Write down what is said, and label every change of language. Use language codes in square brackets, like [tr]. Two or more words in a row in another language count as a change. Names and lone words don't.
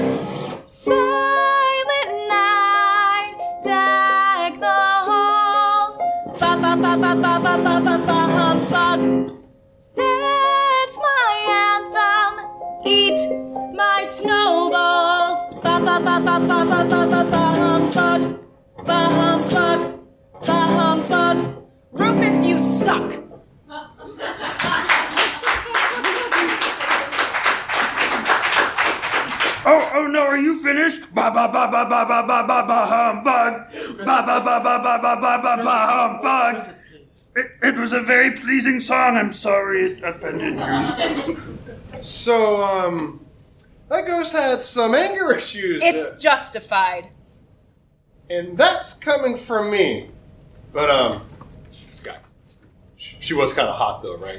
[en] Silent night, deck the halls. Ba ba ba ba ba ba ba ba ba humbug. That's my anthem. Eat my snowballs. Ba ba ba ba ba ba ba ba ba humbug. Ba humbug. Ba humbug. Rufus, you suck. Oh no, are you finished? Ba ba ba ba ba ba ba ba ba humbug. Ba ba ba ba ba ba ba ba ba humbug. It was a very pleasing song. I'm sorry it offended you. So, that ghost had some anger issues. It's justified. And that's coming from me. But, guys, she was kind of hot though, right?